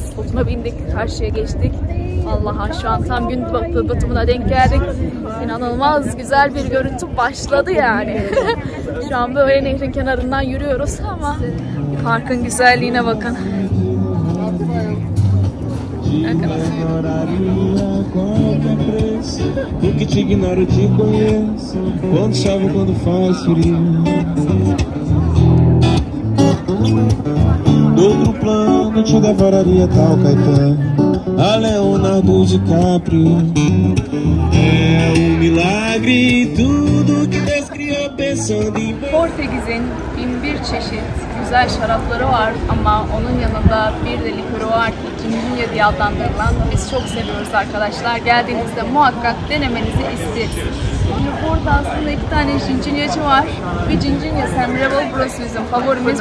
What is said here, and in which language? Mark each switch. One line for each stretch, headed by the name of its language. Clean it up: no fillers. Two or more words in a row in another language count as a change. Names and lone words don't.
Turkish: Botuna bindik, karşıya geçtik. Allah'a şu an tam gün batımına denk geldik. İnanılmaz güzel bir görüntü başladı yani. Şu an böyle nehrin kenarından yürüyoruz ama parkın güzelliğine bakın.
Portuguese: ignoraria qualquer preço, porque te ignoro, te conheço. Quando chove, quando faz frio. Do outro plano te devoraria tal Caetano, a Leonardo DiCaprio. É milagre tudo que Deus criou pensando em.
Turkish: Portekiz'in 1001 çeşit güzel şarapları var ama onun yanında bir de likörü var ki Cincinye diye adlandırılan. Biz çok seviyoruz arkadaşlar. Geldiğinizde muhakkak denemenizi isteriz. Şimdi burada aslında 2 tane Cincinyeci var. Bir Cincinye Sam Rebel, burası bizim favorimiz.